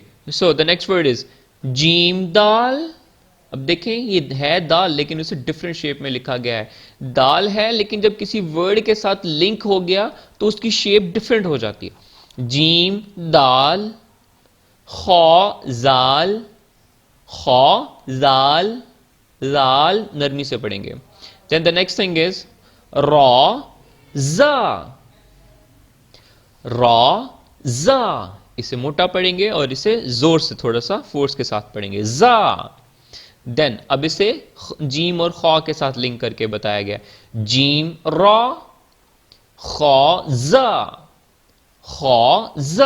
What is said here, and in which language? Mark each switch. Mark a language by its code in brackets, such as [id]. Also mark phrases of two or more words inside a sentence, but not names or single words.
[en] so the next word is [ur] جیم دال. اب دیکھیں یہ ہے دال لیکن اسے [en] different shape [ur] میں لکھا گیا ہے. دال ہے لیکن جب کسی ورڈ کے ساتھ لنک ہو گیا تو اس کی [en] shape different [ur] ہو جاتی ہے. جیم دال خا زال. خا زال زال نرمی سے پڑھیں گے. [en] Then the next thing is را زا. [ur] را زا اسے موٹا پڑھیں گے اور اسے زور سے تھوڑا سا فورس کے ساتھ پڑھیں گے زا. دین اب اسے جیم اور خا کے ساتھ لنک کر کے بتایا گیا جیم را خا زا خا زا.